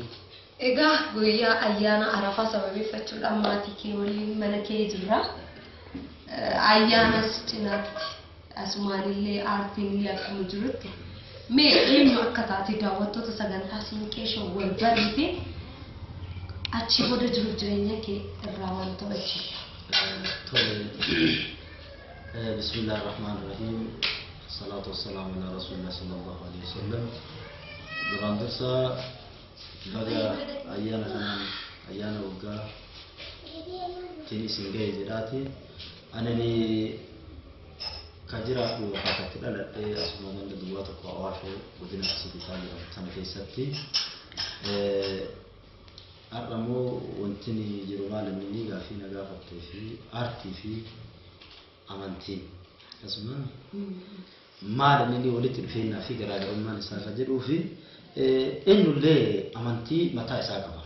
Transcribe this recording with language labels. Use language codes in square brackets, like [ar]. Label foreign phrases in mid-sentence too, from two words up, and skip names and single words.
[om] Egaa guyyaa ayyaana Arafaa sababeeffachuudhaan maatii kee waliin mana kee jirra. Ayyaanas cinaatti asumaalillee aartiin illee akkuma jirutti mee eenyu akka taate daawwattoota sagantaa siinqee show wal barii fi achi booda jiruuf jireenya kee irraa waan to'achiisa. [ar] بسم الله الرحمن الرحيم. الصلاة والسلام على رسول الله صلى الله عليه وسلم. [om] Duraan dursa baga ayyaana kanaan ayyaana waggaa tiin isin ga'e jedhaati. Anani kajiraadhu akkatti dhaladhee asuma ganda duwwaa tokko Awaashoo godina Sibitaa jedhamu sana keessatti har'ammoo wanti jiru maal inni gaafii na gaafattee fi aartii fi amantiin akkasuma maal inni walitti dhufeennaa fi garaagarummaan isaa kan jedhuu fi eenyullee amantii mataa isaa qaba.